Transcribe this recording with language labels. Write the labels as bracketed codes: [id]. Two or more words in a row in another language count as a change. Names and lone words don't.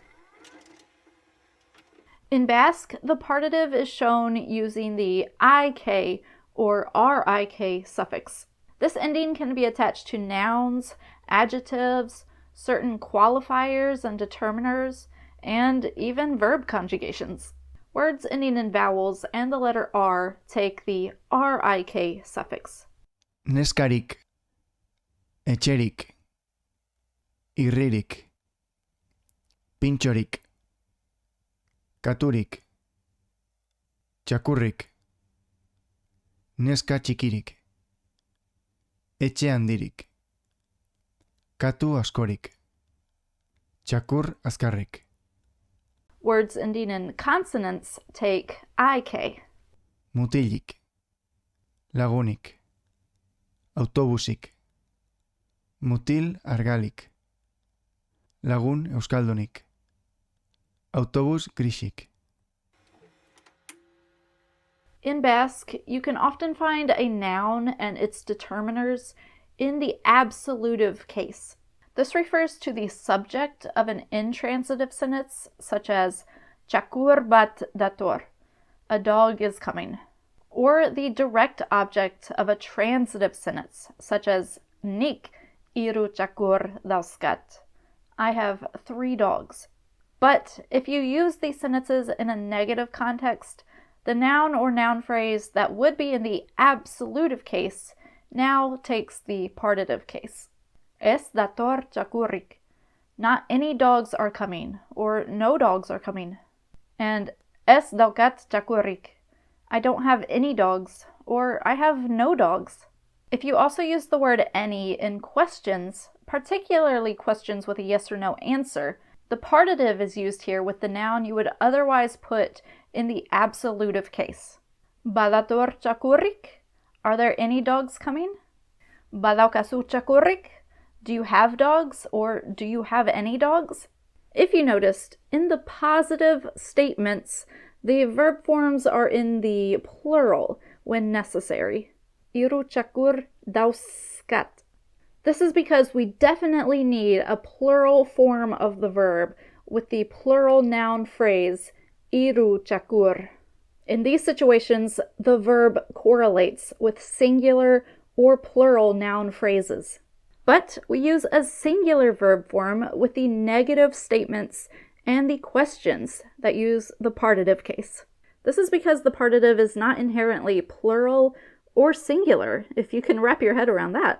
[en] In Basque, the partitive is shown using the ik or rik suffix. This ending can be attached to nouns, adjectives, certain qualifiers and determiners, and even verb conjugations. Words ending in vowels and the letter R take the rik suffix. [eu] Neskarik, etxerik, irririk, pintxorik, katurik, txakurrik, neska txikirik, etxe handirik, katu askorik, txakur azkarrik. [en] Words ending in consonants take ik. [eu] Mutilik, lagunik, autobusik, mutil argalik, lagun euskaldunik, autobus grisik. [en] In Basque, you can often find a noun and its determiners in the absolutive case. This refers to the subject of an intransitive sentence, such as [eu] txakur bat dator, [en] a dog is coming, or the direct object of a transitive sentence, such as [eu] nik hiru txakur dauzkat, [en] I have 3 dogs. But if you use these sentences in a negative context, the noun or noun phrase that would be in the absolutive case now takes the partitive case. [eu] Es dator txakurrik. [en] Not any dogs are coming, or no dogs are coming. [eu] And es daukat txakurrik. [en] I don't have any dogs, or I have no dogs. If you also use the word any in questions, particularly questions with a yes or no answer, the partitive is used here with the noun you would otherwise put in the absolutive case. [eu] Badator txakurrik? [en] Are there any dogs coming? [eu] Badaukazu txakurrik? [en] Do you have dogs, or do you have any dogs? If you noticed, in the positive statements, the verb forms are in the plural when necessary. [eu] Hiru txakur dauzkat. [en] This is because we definitely need a plural form of the verb with the plural noun phrase [eu] hiru txakur. [en] In these situations, the verb correlates with singular or plural noun phrases. But we use a singular verb form with the negative statements and the questions that use the partitive case. This is because the partitive is not inherently plural or singular, if you can wrap your head around that.